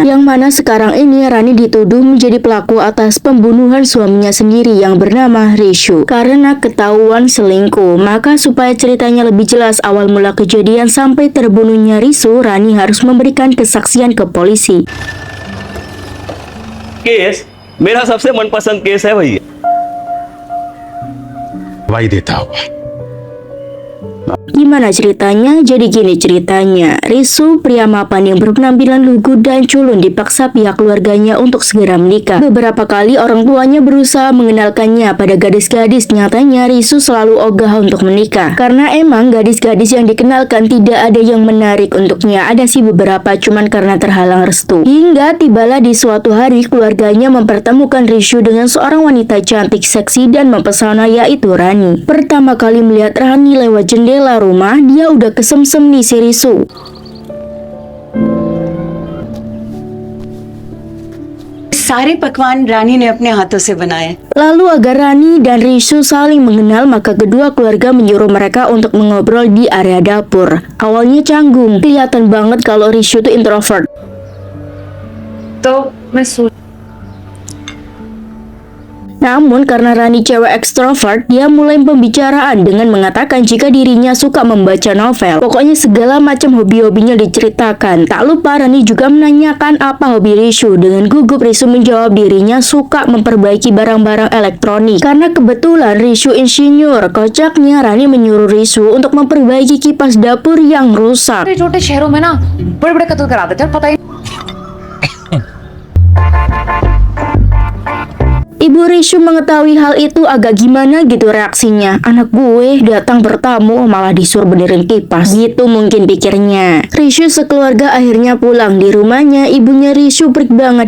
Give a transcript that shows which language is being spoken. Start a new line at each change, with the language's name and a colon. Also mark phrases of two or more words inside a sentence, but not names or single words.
Indonesian: Yang mana sekarang ini Rani dituduh menjadi pelaku atas pembunuhan suaminya sendiri yang bernama Rishu. Karena ketahuan selingkuh, maka supaya ceritanya lebih jelas awal mula kejadian sampai terbunuhnya Rishu, Rani harus memberikan kesaksian ke polisi.
Hindi: केस मेरा सबसे मनपसंद केस है भैया। गवाही देता हुआ।
Indonesian: Gimana ceritanya? Jadi gini ceritanya, Rishu, pria mapan yang berpenampilan lugu dan culun, dipaksa pihak keluarganya untuk segera menikah. Beberapa kali orang tuanya berusaha mengenalkannya pada gadis-gadis, nyatanya Rishu selalu ogah untuk menikah. Karena emang gadis-gadis yang dikenalkan tidak ada yang menarik untuknya, ada sih beberapa cuman karena terhalang restu. Hingga tibalah di suatu hari keluarganya mempertemukan Rishu dengan seorang wanita cantik, seksi, dan mempesona, yaitu Rani. Pertama kali melihat Rani lewat jendela rumah, dia udah kesemsem nih si Rishu.
Hindi: सारे पकवान रानी ने अपने हाथों से बनाए।
Indonesian: Lalu agar Rani dan Rishu saling mengenal, maka kedua keluarga menyuruh mereka untuk mengobrol di area dapur. Awalnya canggung, kelihatan banget kalau Rishu tuh introvert.
Hindi: तो मैं
Indonesian: Namun karena Rani cewek ekstrovert, dia mulai pembicaraan dengan mengatakan jika dirinya suka membaca novel. Pokoknya segala macam hobi-hobinya diceritakan. Tak lupa Rani juga menanyakan apa hobi Rishu. Dengan gugup Rishu menjawab dirinya suka memperbaiki barang-barang elektronik. Karena kebetulan Rishu insinyur. Kocaknya Rani menyuruh Rishu untuk memperbaiki kipas dapur yang rusak.
Hindi: छोटे शहरों में ना बड़े-बड़े कत्ल करा देते हैं, पता ही
Indonesian: Ibu Rishu mengetahui hal itu agak gimana gitu reaksinya. Anak gue datang bertamu malah disuruh benerin kipas. Gitu mungkin pikirnya. Rishu sekeluarga akhirnya pulang. Di rumahnya ibunya Rishu perik banget.